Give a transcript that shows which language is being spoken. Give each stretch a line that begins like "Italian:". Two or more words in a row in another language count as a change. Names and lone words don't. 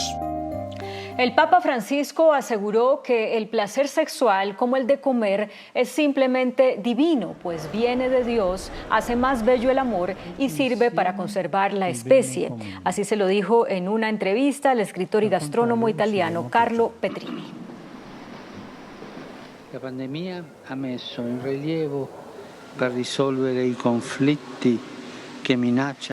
Spanish: El Papa Francisco aseguró que el placer sexual, como el de comer, es simplemente divino, pues viene de Dios, hace más bello el amor y sirve para conservar la especie. Así se lo dijo en una entrevista al escritor y gastrónomo italiano Carlo Petrini.
Italian: La pandemia ha messo in rilievo per risolvere i conflitti che minacciano